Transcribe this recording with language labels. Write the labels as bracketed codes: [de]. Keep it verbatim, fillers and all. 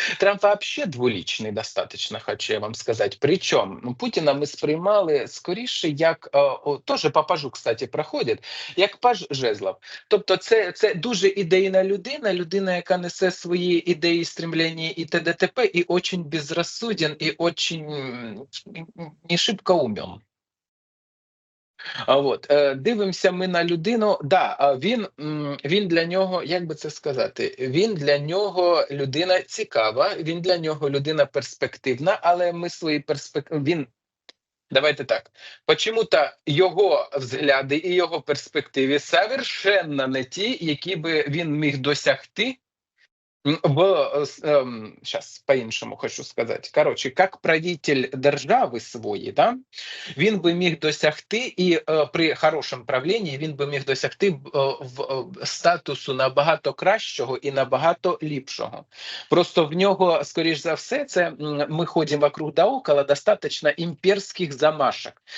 [uk] Трамп взагалі дволічний достатньо, хочу я вам сказати. Причому Путіна ми сприймали скоріше, як, теж по пажу, [ru] кстати, [uk] проходить, як паж жезлов. Тобто це, це дуже ідейна людина, людина, яка несе свої ідеї, стремлення і т.д. [ru] і очень безрозсуден, і очень не шибко умен. [uk] А от дивимося ми на людину. Да, він, він для нього, як би це сказати, він для нього людина цікава, він для нього людина перспективна, але ми свої перспективи. Він давайте так. [ru] Почему-то [uk] його взгляди і його перспективи [ru] совершенно [uk] не ті, які би він міг досягти. В, эм, [ru] сейчас [uk] по-іншому хочу сказати. Коротше, як правитель держави своєї, да, він би міг досягти, і э, при хорошому правлінні він би міг досягти э, в, э, статусу набагато кращого і набагато ліпшого. Просто в нього, скоріш за все, це ми ходимо [ru] вокруг да около, [uk] достатньо імперських замашок.